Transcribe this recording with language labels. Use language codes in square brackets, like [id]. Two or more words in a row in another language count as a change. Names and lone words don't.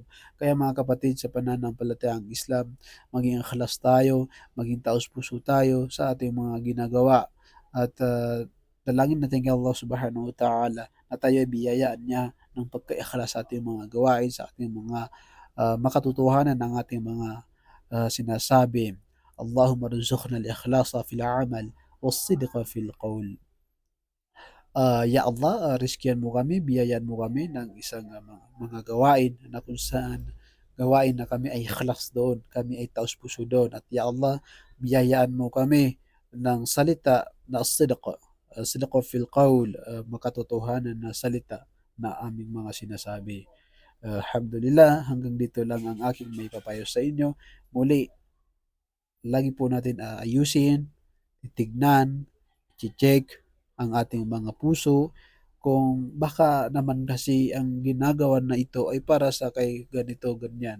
[tl] Kaya mga kapatid, sa pananampalatayang Islam, maging ikhlas tayo, maging taos-puso tayo sa ating mga ginagawa. At dalangin natin kay Allah [ar] سبحانه وتعالى [tl] na tayo ay biyayaan niya ng pagka-ikhlas sa ating mga gawain, sa ating mga makatotohanan ng ating mga sinasabi. [ar] اللهم ارزقنا الإخلاص في العمل والصدق في القول. [tl] Ya Allah, rizkihan mo kami, biyayaan mo kami ng isang mga gawain na kung saan gawain na kami ay ikhlas doon, kami ay taos-puso doon. At ya Allah, biyayaan mo kami ng salita na sidq, [ar] صدق في القول, [tl] makatotohanan na salita na aming mga sinasabi. Alhamdulillah, hanggang dito lang ang aking may papayo sa inyo. Muli, lagi po natin ayusin, titignan, i-check ang ating mga puso kung baka naman kasi ang ginagawa na ito ay para sa kay ganito, ganyan.